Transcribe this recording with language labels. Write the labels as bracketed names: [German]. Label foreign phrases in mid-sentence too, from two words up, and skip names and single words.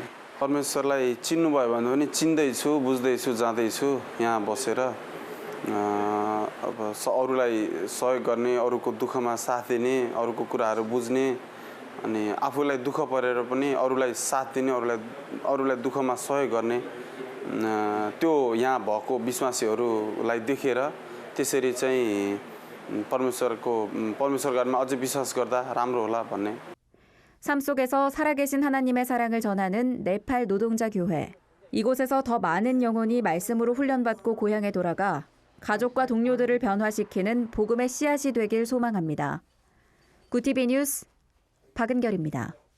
[Nepali] परमेश्वरलाई चिन्नुभयो भने पनि चिन्दैछु, बुझ्दैछु, जाँदैछु यहाँ बसेर अब अरूलाई सहयोग गर्ने, अरूको दुःखमा साथ दिने, अरूको कुराहरू बुझ्ने अनि आफूलाई दुःख परेर पनि अरूलाई साथ दिने, अरूलाई दुःखमा सहयोग गर्ने त्यो यहाँ भएको विश्वासीहरूलाई देखेर त्यसरी चाहिँ परमेश्वरकामा अझै विश्वास गर्दा राम्रो होला भन्ने. [Korean] 삶 속에서 살아계신 하나님의 사랑을 전하는 네팔 노동자 교회. 이곳에서 더 많은 영혼이 말씀으로 훈련받고 고향에 돌아가 가족과 동료들을 변화시키는 복음의 씨앗이 되길 소망합니다. 구티비 뉴스 박은결입니다.